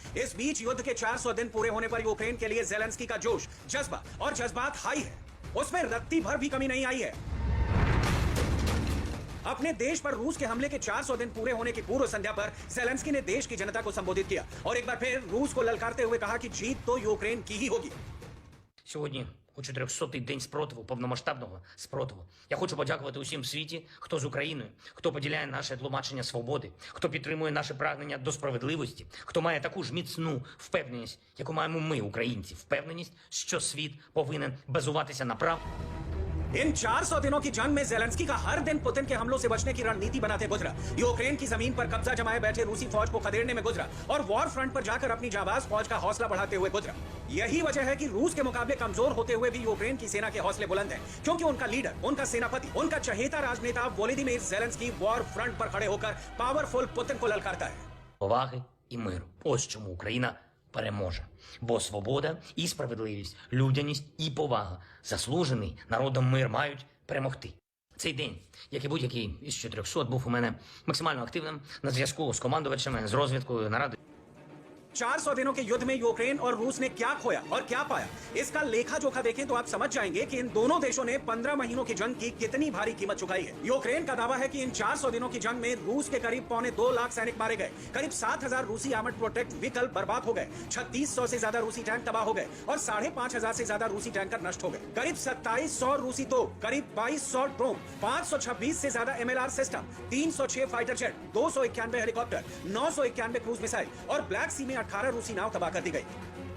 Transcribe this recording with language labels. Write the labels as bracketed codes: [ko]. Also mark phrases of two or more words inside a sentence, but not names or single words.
[hi] इस बीच युद्ध के 400 दिन पूरे होने पर यूक्रेन के लिए ज़ेलेंस्की का जोश, जज्बा और जज्बात हाई है। उसमें रत्ती भर भी कमी नहीं आई है। अपने देश पर रूस के हमले के 400 दिन पूरे होने की पूर्व संध्या पर ज़ेलेंस्की ने देश की जनता को संबोधित किया और एक बार फिर रूस को ललकारते हुए कहा कि जीत तो यूक्रेन की ही होगी। [uk] Сьогодні у 400-й день спротиву, повномасштабного спротиву. Я хочу подякувати усім в світі, хто з Україною, хто поділяє наше тлумачення свободи, хто підтримує наше прагнення до справедливості, хто має таку ж міцну впевненість, яку маємо ми, українці, впевненість, що світ повинен базуватися на правді. [hi] इन 400 दिनों की जंग में ज़ेलेंस्की का हर दिन पुतिन के हमलों से बचने की रणनीति बनाते गुजरा, यूक्रेन की जमीन पर कब्जा जमाए बैठे रूसी फौज को खदेड़ने में गुजरा और [en] war front [hi] पर जाकर अपनी जाबाज फौज का हौसला बढ़ाते हुए गुजरा। यही वजह है कि रूस के मुकाबले कमजोर होते हुए भी यूक्रेन की सेना के हौसले बुलंद हैं, क्योंकि उनका लीडर, उनका सेनापति, उनका चहेता राजनेता वोलोदिमीर ज़ेलेंस्की [en] war front [hi] पर खड़े होकर पावरफुल पुतिन को ललकारता है। [uk] Поваги і миру. Ось чому Україна переможе. Бо свобода і справедливість, людяність і повага, заслужений народом мир мають перемогти. Цей день, як і будь-який із 400, був у мене максимально активним на зв'язку з командувачами, з розвідкою, нарадою. [hi] 400 दिनों के युद्ध में यूक्रेन और रूस ने क्या खोया और क्या पाया, इसका लेखा जोखा देखें तो आप समझ जाएंगे कि इन दोनों देशों ने 15 महीनों की जंग की कितनी भारी कीमत चुकाई है। यूक्रेन का दावा है कि इन 400 दिनों की जंग में रूस के करीब 2.25 लाख सैनिक मारे गए, करीब 7,000 रूसी [en] armored protect vehicle [hi] बर्बाद हो गए, 3600 से ज्यादा रूसी टैंक तबाह हो गए और 5,500 से ज्यादा रूसी टैंकर नष्ट हो गए, करीब 2700 रूसी तोप, करीब 2200 ड्रोन, 526 से ज्यादा [en] MLR system, [hi] 306 [en] fighter jet, [hi] 291 हेलीकॉप्टर, 991 [en] cruise missile [hi] और ब्लैक सी में 18 रूसी नाव तबाह कर दी गई।